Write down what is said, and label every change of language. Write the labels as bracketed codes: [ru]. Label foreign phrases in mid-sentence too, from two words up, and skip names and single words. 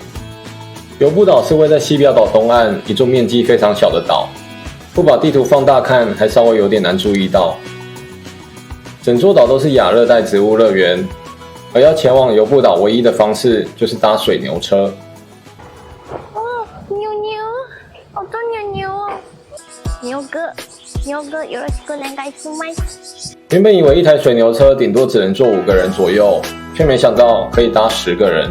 [zh] 游步岛是位在西表岛东岸一座面积非常小的岛，不把地图放大看，还稍微有点难注意到。整座岛都是亚热带植物乐园，而要前往游步岛唯一的方式就是搭水牛车。哦，牛牛，好多牛牛哦！牛哥， [ja] よろしくお願いします。 [zh] 原本以为一台水牛车顶多只能坐5个人左右，却没想到可以搭10个人。